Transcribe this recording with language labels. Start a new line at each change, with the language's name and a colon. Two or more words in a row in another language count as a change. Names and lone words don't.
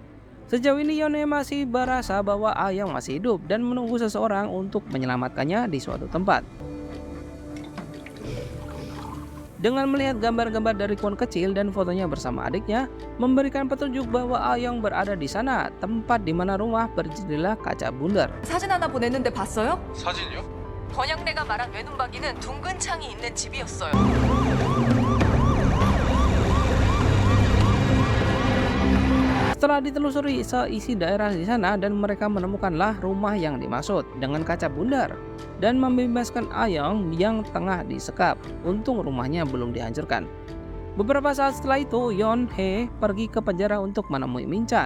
Indonesian: Sejauh ini Yeonhae masih berasa bahwa Ayong masih hidup dan menunggu seseorang untuk menyelamatkannya di suatu tempat. Dengan melihat gambar-gambar dari Kwon kecil dan fotonya bersama adiknya, memberikan petunjuk bahwa Ayong berada di sana, tempat di mana rumah berjendela kaca bundar.
Korean: 사진 하나 보냈는데 봤어요? 사진이요? 번영래가 말한 외눈박이는 둥근 창이 있는 집이었어요.
Indonesian: Setelah ditelusuri seisi daerah di sana dan mereka menemukanlah rumah yang dimaksud dengan kaca bundar dan membebaskan Ayong yang tengah disekap. Untung rumahnya belum dihancurkan. Beberapa saat setelah itu Yeonhae pergi ke penjara untuk menemui Min Chan.